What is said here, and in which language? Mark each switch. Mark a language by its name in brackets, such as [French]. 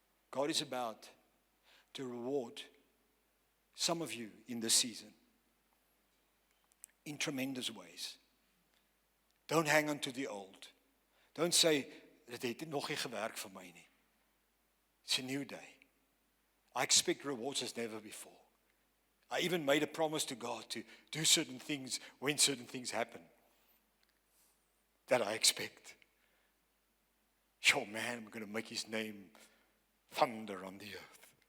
[English] God is about to reward some of you in this season in tremendous ways. Don't hang on to the old. Don't say, [Afrikaans] dit het nog nie gewerk vir my nie. [English] It's a new day. I expect rewards as never before. I even made a promise to God to do certain things when certain things happen that I expect. Yo, man, I'm going to make His name thunder on the earth.